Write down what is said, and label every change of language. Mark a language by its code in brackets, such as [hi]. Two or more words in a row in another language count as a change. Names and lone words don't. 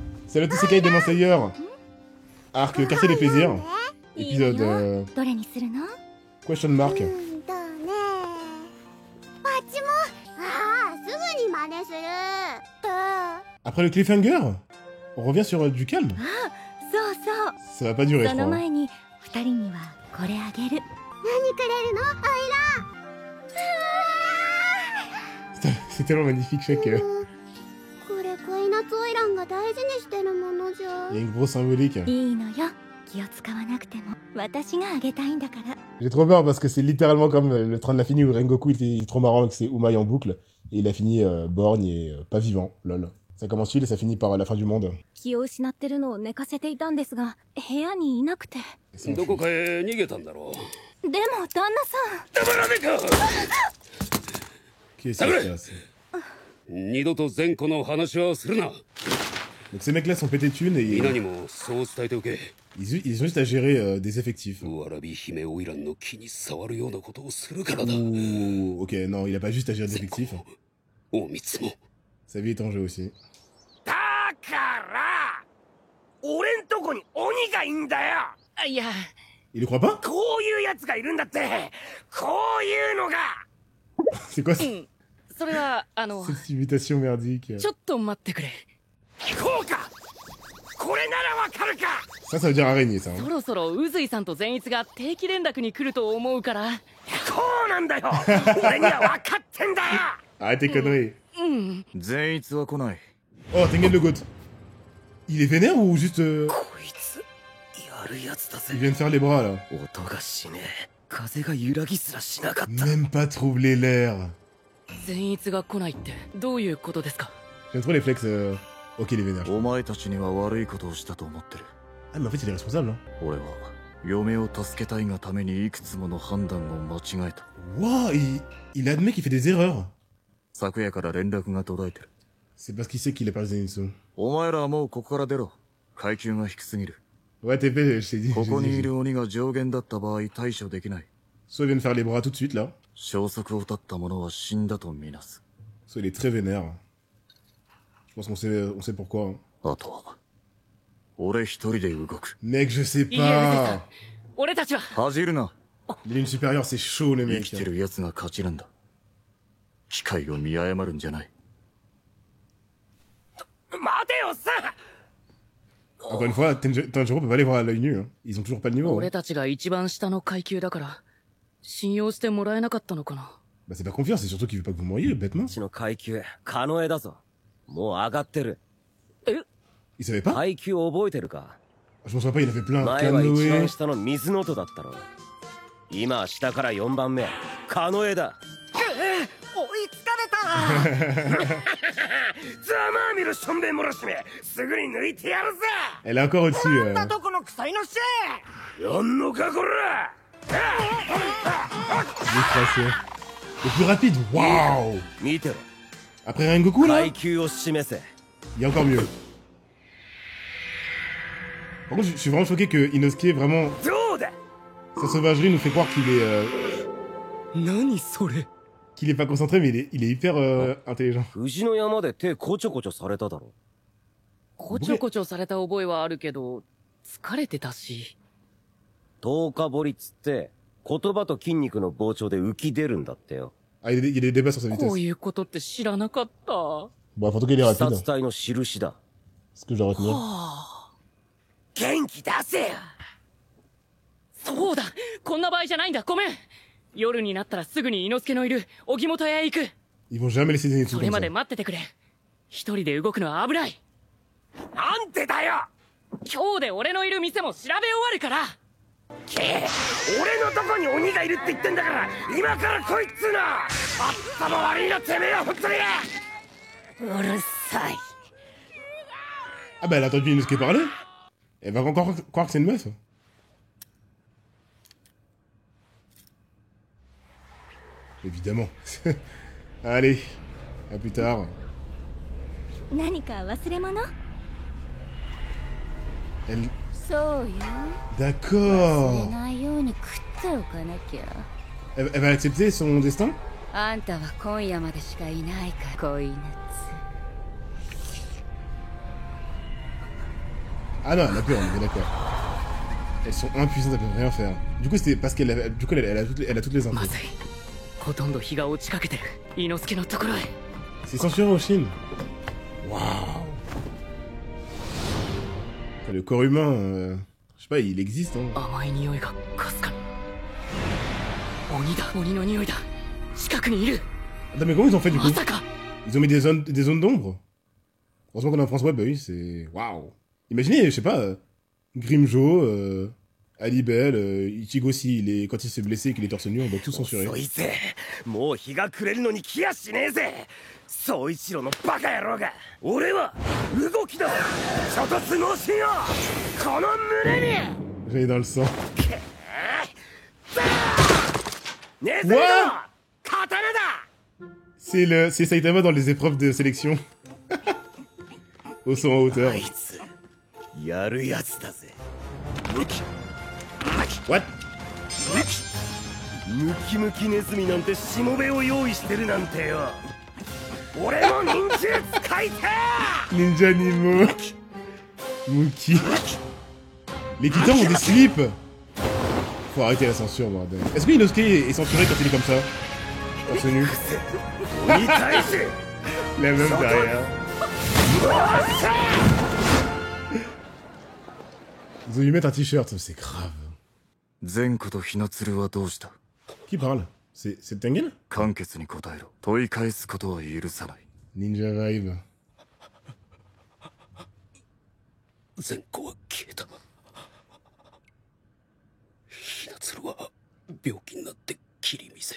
[fr] C'est le Tosekai Demon Slayer. Arc Quartier des Plaisirs. Épisode... [ja] どれにするの？ [en] question mark. [ja] だね。パチも、ああ、すぐに真似する。 [fr] Après le cliffhanger, on revient sur du calme. [ja] そうそう。 [fr] Ça va pas durer, je [ja] その [fr] crois. [ja] 前に二人にはこれあげる。何くれるの？ [fr] C'est tellement magnifique, chaque... [ja] これ恋夏オイランが大事にしてるものじゃ。 [fr] Il y a une grosse symbolique. [ja] いいのよ。気を使わなくても私があげたいんだから。 [fr] J'ai trop peur parce que c'est littéralement comme le train de l'infini où Rengoku était trop marrant avec ses Umaï en boucle. Et il a fini borgne et pas vivant, lol. Ça commence utile et ça finit par la fin du monde. [ja] 気を失ってるのを寝かせていたんですが、部屋にいなくて。どこかへ逃げたんだろう。でも旦那さん。黙らねえか。 [fr] Qu'est-ce qui se passe? [ja] 二度と前子の話はするな。 [fr] Donc ces mecs-là sont pétés de thunes et [ja] 皆にもそう伝えておけ。 [fr] ils ont juste à gérer des effectifs. [ja] わらび姫オイランの気に触るようなことをするからだ。 [fr] Ouh, ok, non, il a pas juste à gérer des effectifs. [ja] おみつも。 [fr] Sa vie est en jeu aussi. [ja] だから俺んとこに鬼がいんだよ。いや、 [fr] Il le croit pas? [ja] こういうやつがいるんだって。こういうのが。 [fr] C'est quoi ça? [ja] それは [fr] cette imitation merdique? [ja] ちょっと待ってくれ。こうか。これならわかるか。 [fr] Ça veut dire araignée, ça. [ja] そろそろ宇髄さんと善逸が定期連絡に来ると思うから。こうなんだよ。俺にはわかってんだよ。 [fr] Arrête tes conneries. [ja] 善逸は来ない。 [fr] Oh, Tengen le Goat. Il est vénère ou juste... [ja] こいつやるやつだぜ。 [fr] Il vient de faire les bras, là. [ja] 音がしねえ。風が揺らぎすらしなかった。 [fr] Même pas troubler l'air. [ja] 善逸が来ないってどういうことですか？ [fr] J'aime trop les flex. Ok, il est vénère. [ja] お前たちには悪いことをしたと思ってる。 [fr] Ah, mais en fait, il est responsable, hein. [ja] 俺は嫁を助けたいがためにいくつもの判断を間違えた。 [fr] Wow, il admet qu'il fait des erreurs. [ja] 昨夜から連絡が途絶えてる。 [fr] C'est parce qu'il sait qu'il est pas les Zenitsu. [ja] お前らはもうここから出ろ。階級が低すぎる。 [fr] Ouais, TP, je t'ai dit. [ja] ここにいる鬼が上限だった場合対処できない。 [fr] Soit il vient de faire les bras tout de suite, là. [ja] 消息を絶った者は死んだとみなす。 [fr] Soit il est très vénère. Je pense on sait pourquoi. Hein. [ja] あとは俺一人で動く。 [fr] Mec, je sais [ja] いや、 [fr] pas. [ja] 俺たちは。恥じるな。 [fr] Les lignes supérieures, c'est chaud, les [ja] 生 [fr] mecs. [ja] きてる奴が勝ちなんだ。機会を見誤るんじゃない。待てよさ。 [fr] Encore une fois, Tanjiro peut pas les voir à l'œil nu. Hein. Ils ont toujours pas le niveau. [ja] 俺 Hein. たちが一番下の階級だから信用してもらえなかったのかな。 [fr] Bah, c'est pas confiance, c'est surtout qu'il veut pas que vous mouriez, bêtement. [ja] の階級、カノエだぞ。もう上がってる。 [fr] Il savait pas? [ja] 階級覚えてるか？ [fr] Je m'en souviens pas, il a fait plein. [ja] 前は一番 Canoë. 下の水の音だったろ。今は下から4番目、カノエだ。追いつかれた。ざまあみろしょんべん漏らしめ。すぐに抜いてやるぜ。 [fr] Elle est encore au-dessus. [ja] どこの臭いのせい。やんのかこら。 [fr] Décrassé. Le plus rapide, waouh! [ja] 見てろ。 [fr] Après Rengoku, là, [ja] 階級を示せ。 [fr] il y a encore mieux. Par contre, je suis vraiment choqué que Inosuke, vraiment, [ja] どうだ。 [fr] sa sauvagerie nous fait croire [ja] 何それ。 [fr] qu'il est pas concentré, mais il est hyper intelligent. [ja] 富士の山で手こちょこちょされただろ。こちょこちょされた覚えはあるけど疲れてたし。 10日彫りっつって言葉と筋肉の膨張で浮き出るんだってよ。 [fr] Ah, il y a des débats sur sa vitesse. [ja] こういうことって知らなかった。 [fr] Bon, en tout cas, il est [ja] 視 [fr] rapide. [ja] 察隊の印だ。 [fr] C'est ce que je dois retenir. [ja] 元気出せよ。そうだ、こんな場合じゃないんだ。ごめん。夜になったらすぐに伊之助のいる荻本屋へ行く。 [fr] Ils vont jamais laisser des [ja] そ [fr] trucs [ja] れ [fr] comme [ja] ま [fr] ça. [ja] で待っててくれ。一人で動くのは危ない。なんでだよ。今日で俺のいる店も調べ終わるから。俺のとこに鬼がいるって言ってんだから、今から来いっつうの。あったも悪いなてめえは本当に。うるさい。 [fr] Ah bah, elle a entendu Inosuke parler. Elle va encore croire que c'est une meuf. Évidemment. Allez, à plus tard. [ja] 何か忘れ物？ [fr] Elle... [ja] そうよ。 [fr] D'accord. [ja] ないように食っておかなきゃ。 [fr] Elle va accepter son destin? [ja] あんたは今夜までしかいないから恋夏。 [fr] Ah non, elle a peur, on est bien d'accord. Elles sont impuissantes, elles peuvent rien faire. Du coup, c'était parce qu'elle a... Du coup, elle a toutes les infos. [ja] まずいほとんど日が落ちかけてる伊之助のところへ [fr] C'est censuré en Chine. Waouh. Le corps humain, je sais pas, il existe, hein. [ja] 甘い匂いがかすかに鬼だ鬼の匂いだ近くにいる [fr] Attends, mais comment ils ont fait du coup? [ja] まさか [fr] Ils ont mis des zones d'ombre. Heureusement qu'on est en France Web, bah oui, c'est... Waouh. Imaginez, je sais pas, Grimjo, Alibel, Ichigo si quand il s'est blessé et qu'il est torse nu, on doit tout censurer. [ja] 遅いぜもう日が暮れるのに来やしねえぜ総一郎のバカ野郎が俺は動きだ諸突猛進よこの胸に [fr] J'ai dans le sang. [ja] ネズミの What 刀だ [fr] C'est Saitama dans les épreuves de sélection. Au saut en hauteur. [ja] あいつやるやつだぜムキ What? ムキムキネズミなんてしもべを用意してるなんてよ俺も忍術使いてえ [fr] Ninja Nemo. Muki. Les titans ont des slips. Faut arrêter la censure, bordel. Est-ce que Inosuke est censuré quand il est comme ça? Torse nu. [ja] 鬼返し [fr] La meuf derrière. Ils ont dû mettre un t-shirt, c'est grave. [ja] 善子とひなつるはどうした？ [fr] Qui parle? C'est Tengen? [ja] 簡潔に答えろ。問い返すことは許さない。 [en] Ninja vibe. [ja] 善子は消えた。ひなつるは病気になって切り見せ。